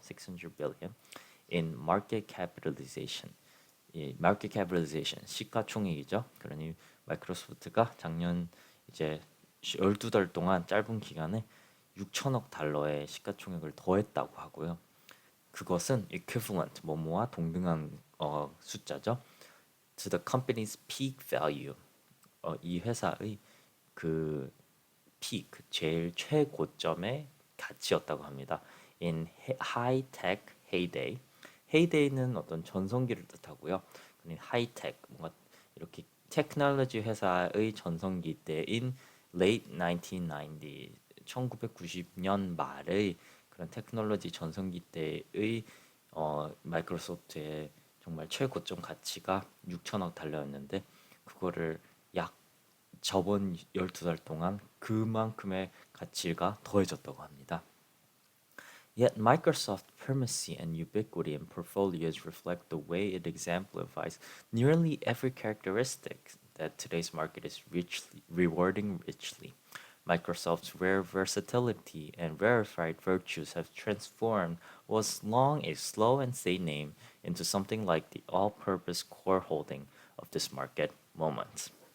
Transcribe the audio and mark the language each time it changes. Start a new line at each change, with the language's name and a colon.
English: 600 billion in market capitalization.
Korean: 이
English: market capitalization
Korean: 시가총액이죠. 그러니 마이크로소프트가 작년 이제 12달 동안 짧은 기간에 6천억 달러의 시가총액을 더했다고 하고요. 그것은 equivalent 뭐뭐와 동등한 숫자죠.
English: To the company's peak value.
Korean: 이 회사의 그 peak 제일 최고점의 가치였다고 합니다.
English: In high tech heyday.
Korean: heyday는 어떤 전성기를 뜻하고요. high-tech 뭔가 이렇게 테크놀로지 회사의 전성기 때인
English: late 1990,
Korean: 1990년 말의 그런 테크놀로지 전성기 때의 마이크로소프트의 정말 최고점 가치가 6천억 달러였는데 그거를 약 저번 12달 동안 그만큼의 가치가 더해졌다고 합니다.
English: Yet Microsoft's primacy and ubiquity in portfolios reflect the way it exemplifies nearly every characteristic that today's market is rewarding richly. Microsoft's rare versatility and rarefied virtues have transformed what was long a slow and steady name into something like the all-purpose core holding of this market moment.